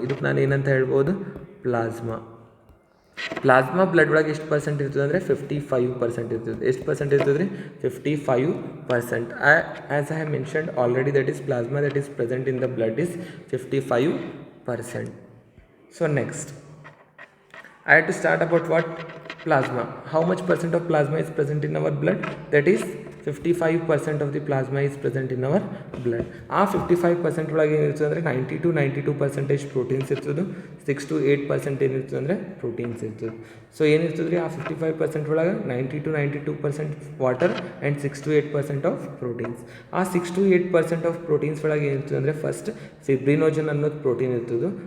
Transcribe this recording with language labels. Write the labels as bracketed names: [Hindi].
[Kannada] ಇದಕ್ಕೆ ನಾನು ಏನಂತ ಹೇಳ್ಬೋದು ಪ್ಲಾಸ್ಮಾ. ಬ್ಲಡ್ ಒಳಗೆ ಎಷ್ಟು ಪರ್ಸೆಂಟ್ ಇರ್ತದೆ ಅಂದರೆ 55% ಇರ್ತದೆ. ಎಷ್ಟು ಪರ್ಸೆಂಟ್ ಇರ್ತದೆ ರೀ [English] 55%. As I have mentioned already that is plasma that is present in the blood is 55%. So next I had to start about what plasma. How much percent of plasma is present in our blood? That is 55% of the plasma is present in our blood. [Kannada] ಆ 55% ಒಳಗೆ ಏನಿರ್ತದೆ ಅಂದರೆ 90 to 92% proteins ಇರ್ತದೆ. 6 to 8% ಏನಿರ್ತದೆ ಅಂದರೆ proteins ಇರ್ತದೆ. So ಏನಿರ್ತದೆ ರೀ ಆ 55% ಒಳಗೆ 90 to 92% water and 6 to 8% of proteins. ಆ 6 to 8% ಆಫ್ ಪ್ರೋಟೀನ್ಸ್ ಒಳಗೆ ಏನಿರ್ತದೆ ಅಂದರೆ ಫಸ್ಟ್ ಫಿಬ್ರಿನೋಜನ್ ಅನ್ನೋದು ಪ್ರೋಟೀನ್ ಇರ್ತದೆ.